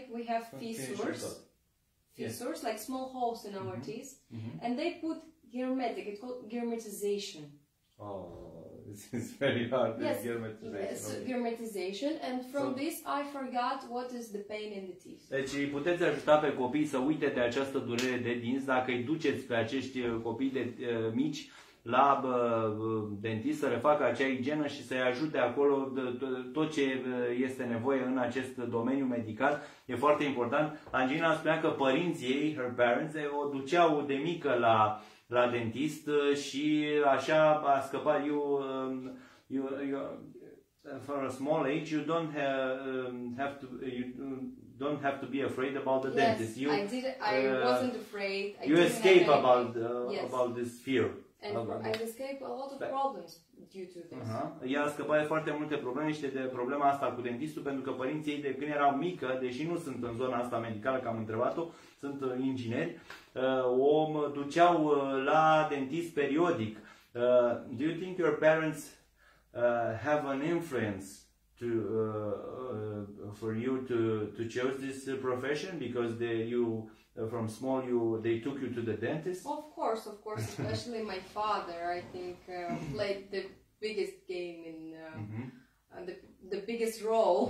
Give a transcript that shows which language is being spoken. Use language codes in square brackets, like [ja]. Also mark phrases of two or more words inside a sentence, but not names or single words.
[en] We have fissures, like small holes in our teeth, and they put hermetic. It's called hermetization. Oh, this is very hard. Yes, hermetization. Hermetization, and from this I forgot what is the pain in the teeth. [ro] Deci îi puteți ajuta pe copii să uite de această durere de dinți dacă îi duceți pe acești copii de mici la dentist să refacă acea igienă și să-i ajute acolo tot ce este nevoie în acest domeniu medical. E foarte important. Angelina spunea că părinții ei, [en] her parents, [ro] o duceau de mică la dentist și așa a scăpat. [en] For a small age, you don't have to be afraid about the dentist. I wasn't afraid. You escape about this fear. And I escaped a lot of problems due to this. [ro] Ea a scăpat de foarte multe probleme și de problema asta cu dentistul, pentru că părinții ei de când erau mică, deși nu sunt în zona asta medicală, că am întrebat-o, sunt ingineri, o duceau la dentist periodic. [en] Do you think your parents have an influence for you to choose this profession because from small they took you to the dentist? Of course, especially my father. I think played the biggest game in the biggest role.